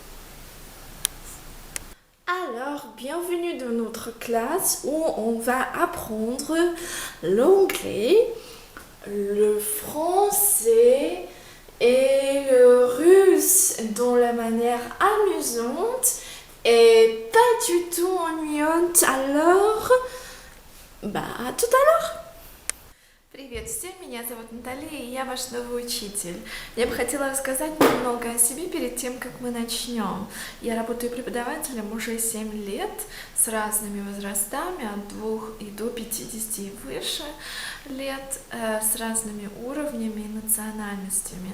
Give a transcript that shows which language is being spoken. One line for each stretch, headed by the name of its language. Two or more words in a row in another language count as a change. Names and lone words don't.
French: Alors, bienvenue dans notre classe où on va apprendre l'anglais, le français et le russe dans la manière amusante et pas du tout ennuyante. Alors, à tout à l'heure.
Russian: Привет всем, меня зовут Наталья, и я ваш новый учитель. Я бы хотела рассказать немного о себе перед тем, как мы начнем. Я работаю преподавателем уже 7 лет с разными возрастами, от 2 и до 50 и выше лет, с разными уровнями и национальностями.